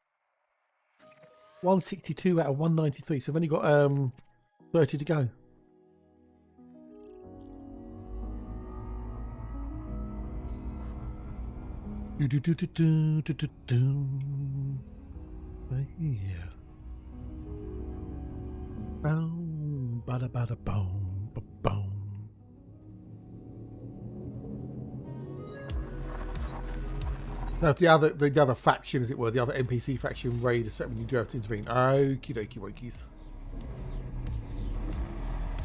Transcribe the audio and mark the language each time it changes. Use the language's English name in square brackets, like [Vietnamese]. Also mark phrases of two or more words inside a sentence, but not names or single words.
[English] 162 out of 193, so I've only got 30 to go. Do do do do do do do do. Right here. Boom, bada bada boom, ba boom. Now the other faction, as it were, the other NPC faction raid is when you do have to intervene. Okie dokie wokies.